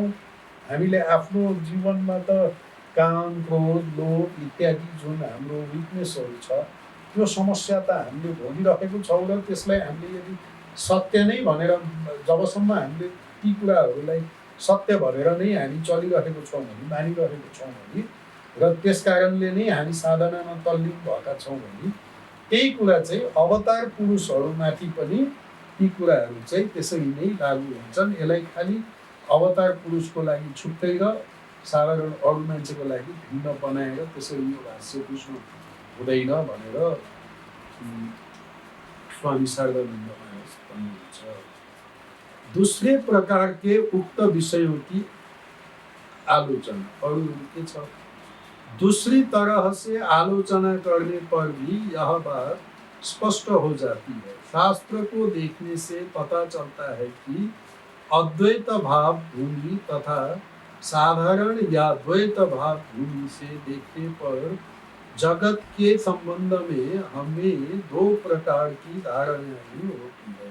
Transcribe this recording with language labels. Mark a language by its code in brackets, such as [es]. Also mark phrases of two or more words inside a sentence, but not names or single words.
[ne] हामीले आफ्नो जीवनमा त काम, क्रोध, लोभ इत्यादि जुन हाम्रो विकनेसहरू छ त्यो समस्या त हामीले भोगिरहेको छौँ र त्यसलाई हामीले यदि सत्य नै भनेर जबसम्म हामीले ती कुराहरूलाई सत्य भनेर नै हामी चलिरहेको छौँ भने, मानिरहेको छौँ भने र त्यस कारणले नै हामी साधनामा तल्लीन भएका छौँ भने त्यही कुरा चाहिँ अवतार पुरुषहरूमाथि पनि ती कुराहरू चाहिँ त्यसरी नै लागू हुन्छन्। यसलाई खालि अवतार पुरुषको लागि छुट्टै र साधारण अरू मान्छेको लागि भिन्न बनाएर त्यसरी यो भाष्य बुझ्नु हुँदैन भनेर स्वामी शारदानंद महाराज भन्नुहुन्छ। [hi] दूसरे प्रकार के उक्त विषयों की आलोचना और के छ, दूसरी तरह से आलोचना करने पर भी यह बात स्पष्ट हो जाती है। शास्त्र को देखने से पता चलता है कि अद्वैत भाव भूमि तथा साधारण या द्वैत भाव भूमि से देखने पर जगत के संबंध में हमें दो प्रकार की धारणाएं होती है।